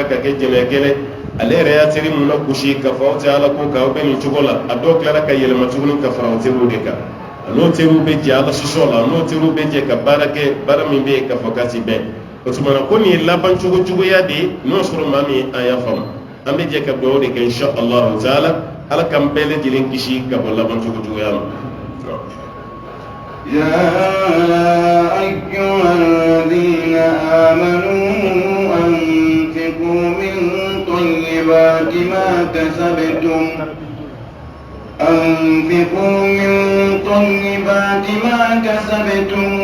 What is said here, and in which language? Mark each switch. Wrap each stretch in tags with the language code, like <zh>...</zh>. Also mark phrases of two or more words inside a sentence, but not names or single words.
<bm>ka kɛ jɛnɛyakɛlɛ ale yɛrɛ y'a teri mun lagosi k'a fɔ aw tɛ ala ko k'aw bɛ nin cogo la a dɔw tilara ka yɛlɛma tuguni ka fara o teriw de kan a n'o teriw bɛ jɛ ala sɔsɔ la n'o teriw bɛ jɛ ka baara kɛ baara min bɛ yen k'a fɔ k'a ti bɛn o tuma na ko nin ye laban cogo juguya de ye n'o sɔrɔ maa min an y'a faamu an bɛ jɛ ka dugawu de kɛ</bm> <ar>إن شاء الله تعالى</ar> <bm>ala k'an bɛɛ lajɛlen kisi ka bɔ laban cogo juguya ma.</bm> <ar>يا أيها الذين آمنوا أنفقوا من طيبات ما كسبتم</ar>